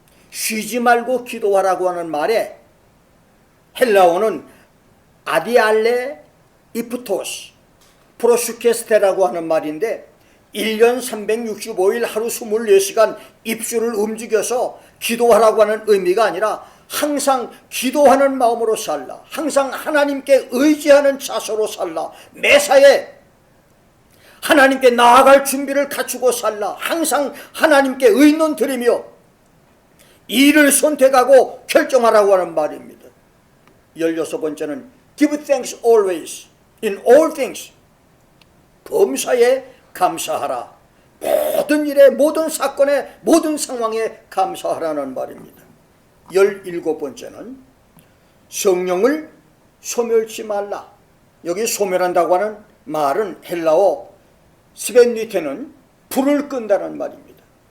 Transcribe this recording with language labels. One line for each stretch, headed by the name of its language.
Korean: 쉬지 말고 기도하라고 하는 말에 헬라어는 아디알레 이프토스 프로슈케스테라고 하는 말인데, 1년 365일 하루 24시간 입술을 움직여서 기도하라고 하는 의미가 아니라 항상 기도하는 마음으로 살라, 항상 하나님께 의지하는 자세로 살라, 매사에 하나님께 나아갈 준비를 갖추고 살라, 항상 하나님께 의논 드리며 일을 선택하고 결정하라고 하는 말입니다. 16번째는
English: Give thanks always in all things.
Korean: 범사에 감사하라. 모든 일에, 모든 사건에, 모든 상황에 감사하라는 말입니다. 17번째는 성령을 소멸치 말라. 여기 소멸한다고 하는 말은 헬라어 스벤니테는 불을 끈다는 말입니다.